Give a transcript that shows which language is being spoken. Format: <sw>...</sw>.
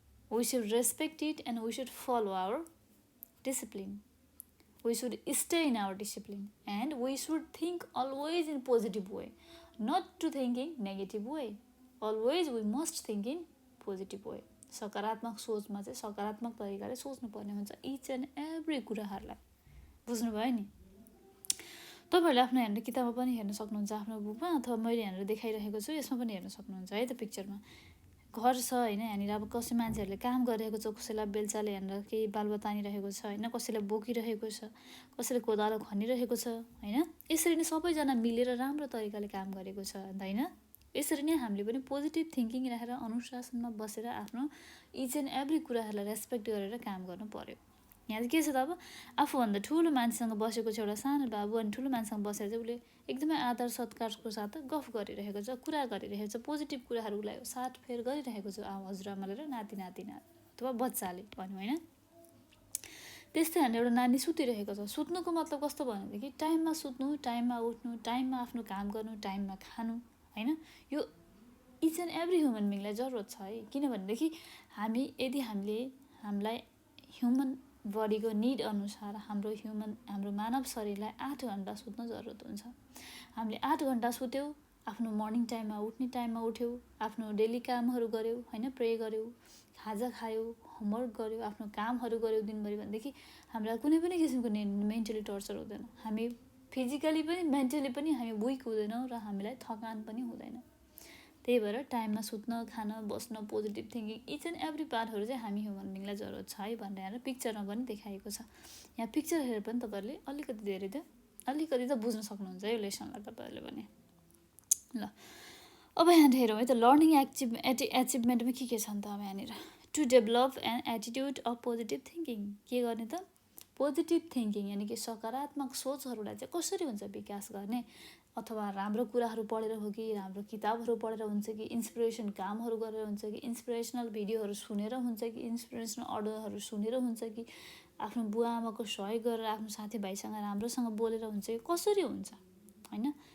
<en>We should respect it and we should follow our discipline. We should stay in our discipline and we should think always in positive way, not to thinking negative way. Always we must think in positive way.</en> <ne>सकारात्मक सोचमा चाहिँ सकारात्मक तरिकाले सोच्नु पर्ने हुन्छ each and every कुराहरूलाई। बुझ्नुभयो नि? तपाईहरुले आफ्नो हेर्नु किताबमा पनि हेर्न सक्नुहुन्छ, आफ्नो बुकमा, अथवा मैले यहाँनिर देखाइरहेको छु यसमा पनि हेर्न सक्नुहुन्छ है। त पिक्चरमा घर छ हैन, यहाँनिर अब कसै मान्छेहरूले काम गरिरहेको छ, कसैलाई बेल्चाले यहाँनिर केही बालुवा तानिरहेको छ हैन, कसैले बोकिरहेको छ, कसैले कोदालो खनिरहेको छ हैन। यसरी नै सबैजना मिलेर राम्रो तरिकाले काम गरेको छ हैन। यसरी नै हामीले पनि पोजिटिभ थिङ्किङ राखेर अनुशासनमा बसेर आफ्नो इच एन्ड एभ्री कुराहरूलाई रेस्पेक्ट गरेर काम गर्नु पर्यो। यहाँ चाहिँ के छ त, अब आफूभन्दा ठुलो मान्छेसँग बसेको छ एउटा सानो बाबु, अनि ठुलो मान्छेसँग बसेर चाहिँ उसले एकदमै आदर सत्कारको साथ गफ गरिरहेको छ, कुरा गरिरहेको छ, पोजिटिभ कुराहरू उसलाई साटफेर गरिरहेको छ हजुरआमाले र नाति नातिना अथवा बच्चाले भन्यो होइन। त्यस्तै हामीले एउटा नानी सुतिरहेको छ, सुत्नुको मतलब कस्तो भनेदेखि टाइममा सुत्नु, टाइममा उठ्नु, टाइममा आफ्नो काम गर्नु, टाइममा खानु हैन। यो इच एन्ड एभ्री ह्युमन बिङलाई जरुरत छ है। किनभनेदेखि यदि हामीलाई ह्युमन बडीको निड अनुसार हाम्रो मानव शरीरलाई 8 घण्टा सुत्न जरुरत हुन्छ। हामीले 8 घण्टा सुत्यौँ, आफ्नो मर्निङ टाइममा उठ्ने टाइममा उठ्यौँ, आफ्नो डेली कामहरू गर्यौँ हैन, प्रे गर्यौँ, खाजा खायौँ, होमवर्क गर्यौँ, आफ्नो कामहरू गर्यौँ दिनभरि भनेदेखि हामीलाई कुनै पनि किसिमको मेन्टली टर्चर हुँदैन। हामी फिजिकली पनि मेन्टली पनि हामी विक हुँदैनौँ र हामीलाई थकान पनि हुँदैन। त्यही भएर टाइममा सुत्न, खान, बस्न, positive thinking each and every पार्टहरू चाहिँ हामी ह्युमन बिङलाई जरुरत छ है भनेर यहाँ पिक्चरमा पनि देखाएको छ। यहाँ पिक्चर हेरेर पनि तपाईँहरूले अलिकति त बुझ्न सक्नुहुन्छ यो लेसनलाई तपाईँहरूले भने। ल अब यहाँ हेरौँ है त, लर्निङ एचिभमेन्टमा के छ नि त। अब यहाँनिर to develop an attitude of positive thinking, के गर्ने त, पोजिटिभ थिङ्किङ यानि कि सकारात्मक सोचहरूलाई चाहिँ कसरी हुन्छ विकास गर्ने, अथवा राम्रो कुराहरू पढेर हो कि, राम्रो किताबहरू पढेर हुन्छ कि, इन्सपिरेसन कामहरू गरेर हुन्छ कि, इन्सपिरेसनल भिडियोहरू सुनेर हुन्छ कि, इन्सपिरेसनल अडियोहरू सुनेर हुन्छ कि, आफ्नो बुवा आमाको सहयोग गरेर आफ्नो साथीभाइसँग राम्रोसँग बोलेर हुन्छ कि, कसरी हुन्छ हैन।</ne>